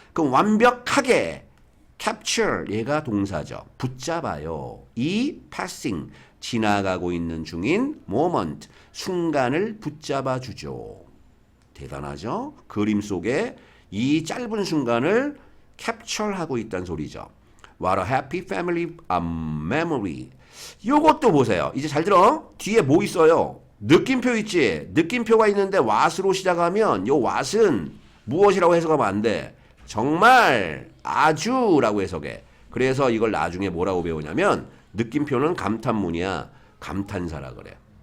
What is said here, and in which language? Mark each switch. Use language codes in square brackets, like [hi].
[ko] 그럼 완벽하게 capture, 얘가 동사죠. 붙잡아요. 이 passing, 지나가고 있는 중인 moment, 순간을 붙잡아 주죠. 대단하죠? 그림 속에 이 짧은 순간을 capture하고 있다는 소리죠. [en] What a happy family memory. [ko] 요것도 보세요. 이제 잘 들어. 뒤에 뭐 있어요? 느낌표 있지? 느낌표가 있는데 what으로 시작하면 요 what은 무엇이라고 해석하면 안 돼. 정말, 아주 라고 해석해. 그래서 이걸 나중에 뭐라고 배우냐면 느낌표는 감탄문이야. 감탄사라 그래.